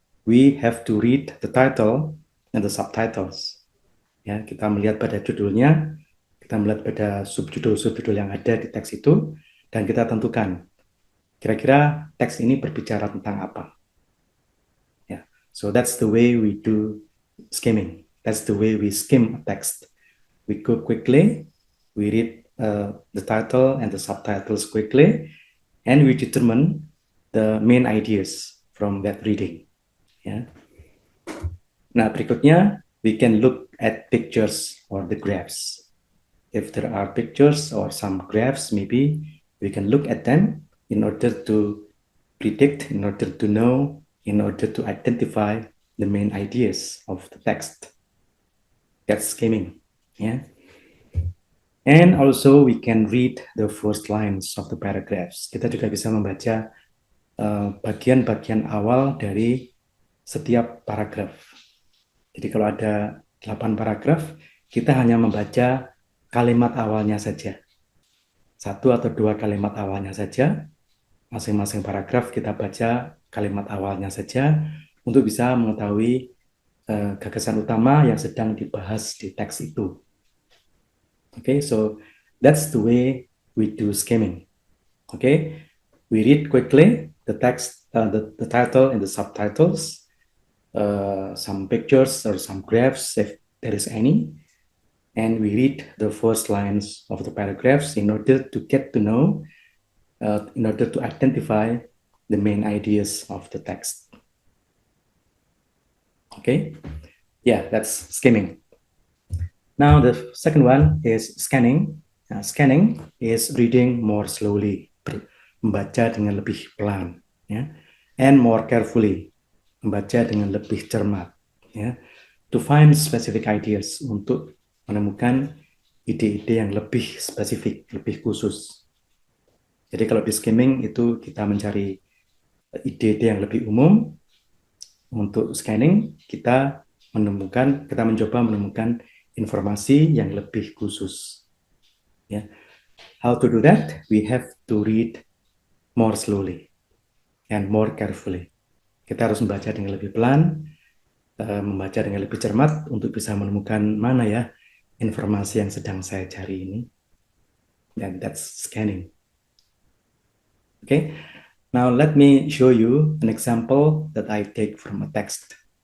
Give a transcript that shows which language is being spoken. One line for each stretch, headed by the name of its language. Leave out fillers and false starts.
English: We have to read the title and the subtitles.
Indonesian: Ya, kita melihat pada judulnya, kita melihat pada subjudul-subjudul yang ada di teks itu, dan kita tentukan kira-kira teks ini berbicara tentang apa.
English: Yeah. So that's the way we do skimming. That's the way we skim a text. We go quickly, we read the title and the subtitles quickly, and we determine the main ideas from that reading. Ya.
Indonesian: Nah, berikutnya
English: we can look at pictures or the graphs. If there are pictures or some graphs, maybe we can look at them in order to predict, in order to know, in order to identify the main ideas of the text. That's skimming. Yeah. And also we can read the first lines of the paragraphs.
Indonesian: Kita juga bisa membaca bagian-bagian awal dari setiap paragraf. Jadi kalau ada 8 paragraf, kita hanya membaca kalimat awalnya saja. 1 atau 2 kalimat awalnya saja. Masing-masing paragraf kita baca kalimat awalnya saja untuk bisa mengetahui gagasan utama yang sedang dibahas di teks itu.
English: Okay, so that's the way we do skimming. Okay, we read quickly the text, the title and the subtitles, some pictures or some graphs if there is any, and we read the first lines of the paragraphs in order to get to know, in order to identify the main ideas of the text. Okay, yeah, that's skimming. Now the second one is scanning. Scanning is reading more slowly,
Indonesian: membaca dengan lebih pelan, ya,
English: and more carefully,
Indonesian: membaca dengan lebih cermat, ya,
English: to find specific ideas,
Indonesian: untuk menemukan ide-ide yang lebih spesifik, lebih khusus. Jadi kalau di skimming itu kita mencari ide-ide yang lebih umum. Untuk scanning kita mencoba menemukan informasi yang lebih khusus.
English: Ya. How to do that? We have to read more slowly and more carefully.
Indonesian: Kita harus membaca dengan lebih pelan, membaca dengan lebih cermat untuk bisa menemukan mana ya informasi yang sedang saya cari ini.
English: Dan that's scanning. Okay, now let me show you an example that I take from a text.